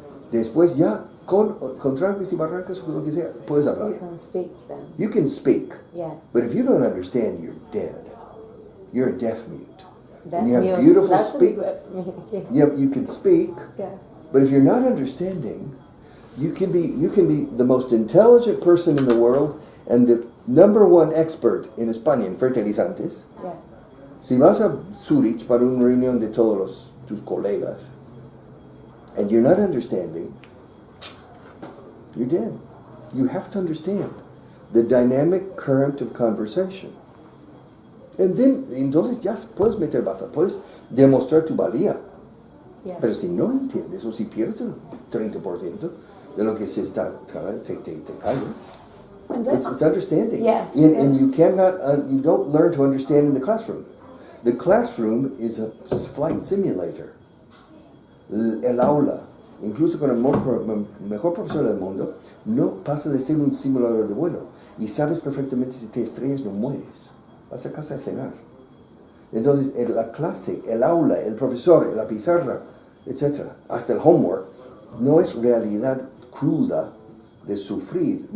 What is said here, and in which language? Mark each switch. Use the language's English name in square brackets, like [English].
[Spanish] Después ya, con trancas y barrancas, o lo que sea, puedes hablar. [English] You can speak then. You can speak. Yeah. But if you don't understand, you're dead. You're a deaf mute. Deaf and you have mute. beautiful That's speak. You can speak. Yeah. But if you're not understanding, you can be the most intelligent person in the world and the number one expert in [Spanish] España en fertilizantes. [English] Yeah. [Spanish] Si vas a Zurich para una reunión de todos tus colegas [English] and you're not understanding, you're dead. You have to understand the dynamic current of conversation. And then, [Spanish] entonces ya puedes meter baza, puedes demostrar tu valía. [English] Yeah. [Spanish] Pero si no entiendes o si pierdes el 30% de lo que se está, te callas. [English] It's understanding. Yeah. And you cannot, you don't learn to understand in the classroom. The classroom is a flight simulator. [Spanish] El aula, incluso con el mejor profesor del mundo, no pasa de ser un simulador de vuelo. Y sabes perfectamente si te estrellas no mueres. Vas a casa a cenar. Entonces, la clase, el aula, el profesor, la pizarra, etc., hasta el homework, no es realidad cruda de sufrir.